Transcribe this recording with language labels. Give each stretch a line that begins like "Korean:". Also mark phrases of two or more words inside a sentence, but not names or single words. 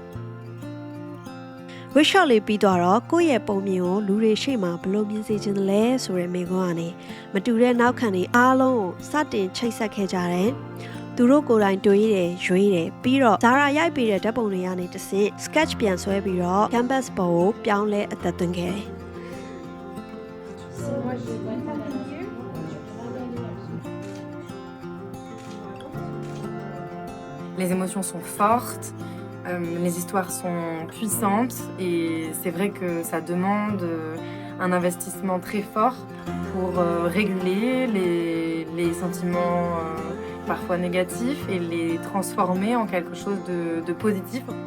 Burmese: workshop လေးပြီးတော့ကိုယ့်ရဲ့ပုံမြင်ကိုလူတွေရှေ့မှာဘယ်လိုမြင်စေချင်တယ်လဲဆိုတဲ့မိကွန်းကနေမတူတဲ့နောက်ခံတွေအားလုံးကိုစတင်ချိတ်ဆက်ခဲ့ကြတယ်သူတို့ကိုယ်တိုင်တွေးတယ်ရွေးတယ်ပြီးတော့ဇာရာရိုက်ပေးတဲ့ဓာတ်ပုံတွေကနေတစ်ဆင့် sketch ပြန်ဆွဲပြီးတော့ canvas ပေါ်ကိုပြောင်းလဲအသက်သွင်းခဲ့တယ်
French: Les émotions sont fortes. Les histoires sont puissantes et c'est vrai que ça demande un investissement très fort pour réguler les sentiments parfois négatifs et les transformer en quelque chose de positif.